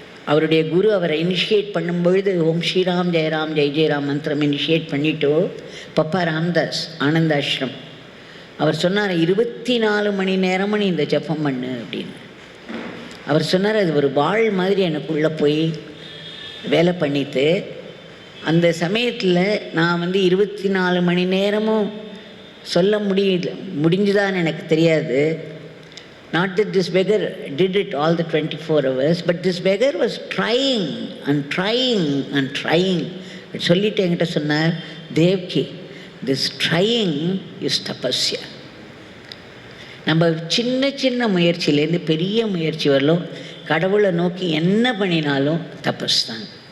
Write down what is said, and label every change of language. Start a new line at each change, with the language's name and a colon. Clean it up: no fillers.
Tamil: அவருடைய குரு அவரை இனிஷியேட் பண்ணும்பொழுது ஓம் ஸ்ரீராம் ஜெயராம் ஜெய் ஜெயராம் மந்திரம் இனிஷியேட் பண்ணிவிட்டோ பப்பா ராம்தாஸ் ஆனந்தாஷ்ரம் அவர் சொன்னார், 24 மணி நேரமும் நீ இந்த ஜபம் பண்ணு அப்படின்னு. அவர் சொன்னார், அது ஒரு வாழ் மாதிரி எனக்குள்ளே போய் வேலை பண்ணிட்டு அந்த சமயத்தில் நான் 24 மணி நேரமும் சொல்ல முடிஞ்சுதான்னு எனக்கு தெரியாது.
English: Not that this beggar did it all the 24 hours, but this beggar was trying and trying and trying.
Tamil: சொல்லிட்டு என்கிட்ட சொன்னார், Devki,
English: this trying is tapasya.
Tamil: நம்ம சின்ன சின்ன முயற்சியிலேருந்து பெரிய முயற்சி வரலும் கடவுளை நோக்கி என்ன பண்ணினாலும் தபஸ் தான்.